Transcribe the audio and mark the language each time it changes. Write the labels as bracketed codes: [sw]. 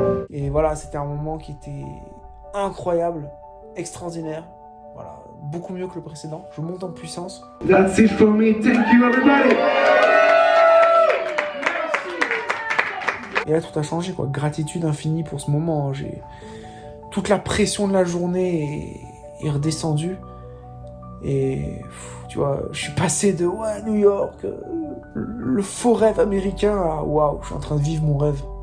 [fr] Et voilà, c'était un moment qui était incroyable, extraordinaire. Voilà, beaucoup mieux que le précédent. Je monte en puissance. [en] That's it for me, thank you everybody. [fr] Et là, tout a changé, quoi. Gratitude infinie pour ce moment. J'ai... Toute la pression de la journée est redescendue. Et tu vois, je suis passé de New York, le faux rêve américain, à waouh, je suis en train de vivre mon rêve.